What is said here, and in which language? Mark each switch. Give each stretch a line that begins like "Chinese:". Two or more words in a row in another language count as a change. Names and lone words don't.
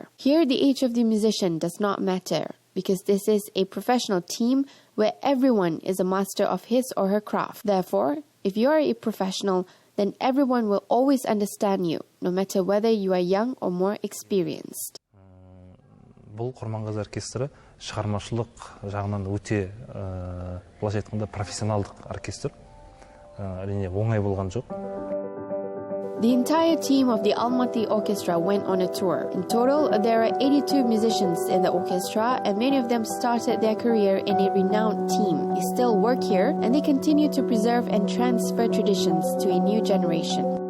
English: Here, the age of the musician does not matter, because this is a professional team where everyone is a master of his or her craft. Therefore, if you are a professional, then everyone will always understand you, no matter whether you are young or more experienced.
Kazakh: Бұл Kurmangazy оркестрі шығармашылық жағынан өте былайша айтқанда профессионалдық оркестр. Әрине оңай болған жоқ.
English: The entire team of the Almaty Orchestra went on a tour. In total, there are 82 musicians in the orchestra, and many of them started their career in a renowned team. They still work here, and they continue to preserve and transfer traditions to a new generation.